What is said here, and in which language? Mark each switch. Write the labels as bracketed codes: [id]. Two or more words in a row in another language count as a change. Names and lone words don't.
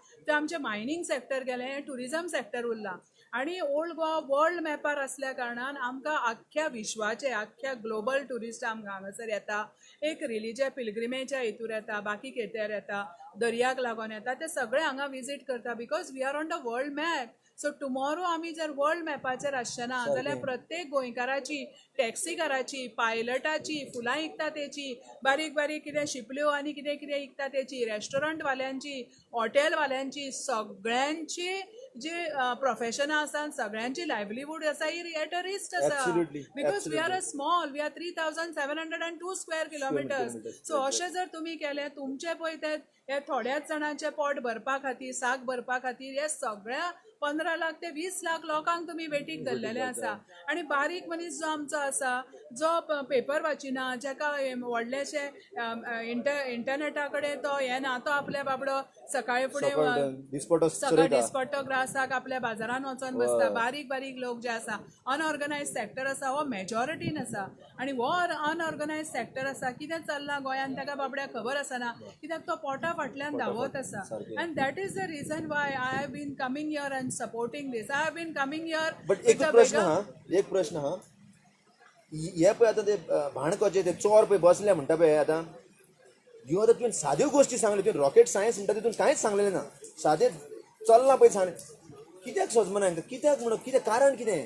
[kok] ते आमचे [en] mining sector [kok] गेले, [en] tourism sector [kok] उरला आणि ओल्ड गोवा वर्ल्ड मॅपार असल्या कारणान आमकां आख्ख्या विश्वाचे आख्ख्या [en] global tourist [kok] आमकां हांगासर येता, एक रिलीजियस पिलग्रिमेच्या हितूर येता, बाकी केतेर येता, दर्याक लागून येता, ते सगळे हांगा विजीट करता [en] because we are on the world map. [kok] सो टुमॉरो आमी जर वर्ल्ड मॅपाचेर आसचेना जाल्यार प्रत्येक गोंयकाराची, टॅक्सीकाराची, पायलटाची, फुलां विकता तेची, बारीक बारीक कितें शिपल्यो आनी कितें कितें विकता तेची, रेस्टॉरंटवाल्यांची, हॉटेलवाल्यांची, सगळ्यांची जे प्रोफेशनां आसा सगळ्यांची लायव्हलीहूड आसा ही [en] at a risk [kok] आसा [en] because we are a small, we are 3,702 square kilometers. [kok] सो अशें जर तुमी केलें तुमचे पळय ते हे थोड्याच जाणांचे पोट भरपा खातीर, साक भरपा खातीर हे सगळ्या 15 लाख ते 20 लाख लोकांक तुम्ही वेटीक धरलेले आसा. आणि बारीक मनीस जो आमचो आसा जो पेपर वाचिना, जाका व्हडलेशे इंटरनेटा कडेन तो हे ना, तो आपल्या बाबडो सकाळी फुडें सकाळ दिसपट्टो ग्रासाक आपल्या बाजारान वचोन बसता. बारीक बारीक लोक जे आसा, [en] unorganised sector [kok] आसा हो मेजॉरिटीन आसा. आणि हो [en] unorganised sector [kok] आसा कितें चल्लां गोंयान ताका बाबड्याक खबर आसना, कित्याक तो पोटा फाटल्यान धांवत आसा. [en] and that is the reason why I have been coming here and supporting this. I have been coming here. [kok] बट एक प्रश्न हा हे पळय आतां ते भाणकोचे ते चोर पळय बसले म्हणटा पळय आतां ह्यो आतां तुवें साद्यो गोश्टी सांगल्यो, तुवें [en] rocket science [kok] म्हणटा तितून कांयच सांगलेलें ना, सादें चलना पळय सांगलें. कित्याक सजमना कित्याक म्हणून कितें कारण कितें?